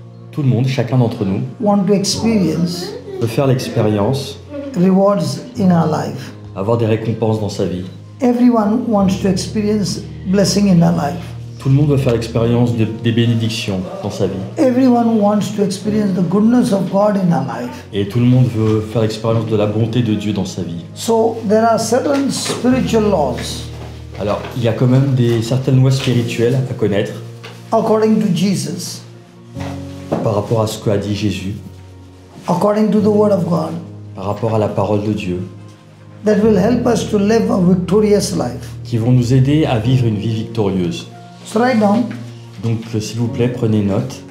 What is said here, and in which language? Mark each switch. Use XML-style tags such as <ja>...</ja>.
<fr>Tout le monde, chacun d'entre nous,</fr> <en>want to experience</en> <fr>peut faire l'expérience,</fr> <en>rewards in our life.</en> <fr>avoir des récompenses dans sa vie.</fr> <en>Everyone wants to experience blessing in our life.</en> <fr>Tout le monde veut faire l'expérience des bénédictions dans sa vie.</fr> <en>Everyone wants to experience the goodness of God in our life.</en> <fr>Et tout le monde veut faire l'expérience de la bonté de Dieu dans sa vie.</fr> <en>So there are certain spiritual laws</en> <fr>Alors, il y a quand même certaines lois spirituelles à connaître</fr> <en>according to Jesus,</en> <fr>par rapport à ce qu'a dit Jésus,</fr> <en>according to the Word of God,</en> <fr>par rapport à la parole de Dieu,</fr> <en>that will help us to live a victorious life.</en> <fr>qui vont nous aider à vivre une vie victorieuse.</fr> <en>So write down,</en> <fr>Donc, s'il vous plaît, prenez note.</fr>